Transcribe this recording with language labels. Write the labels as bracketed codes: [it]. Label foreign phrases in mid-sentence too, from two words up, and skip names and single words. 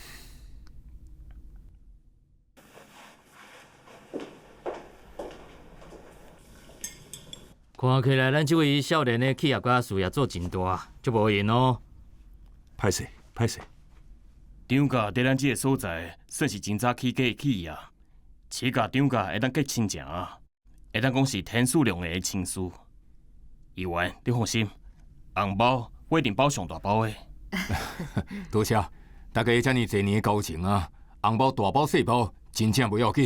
[nan] 看起来咱这位少年的企业家事业做真大，足无闲哦。歹势，歹势。张家伫咱这个所在，算是真早起家的企业，起家张家会当结亲情啊，会当讲是天数量的亲事。议员，你放心，红包我一定包上大包的。多谢，大家遮尔侪年的交情啊，红包大包细包真正不要紧。